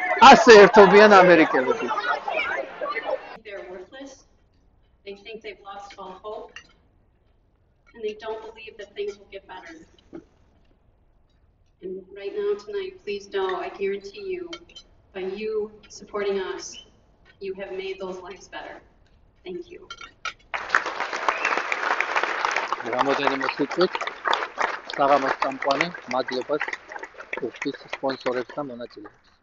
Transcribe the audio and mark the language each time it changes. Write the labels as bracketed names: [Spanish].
[Georgian] ასე ერთობიან ამერიკელები. [English] They're worthless. They think they've lost all hope. And they don't believe that things will get better. And right now, tonight, please know, I guarantee you, by you supporting us, you have made those lives better. Thank you. [Georgian] რამოდენიმე წუთით საღამოს წამყვანი მადლობას გუხდის სპონსორებს და მონაწილეებს.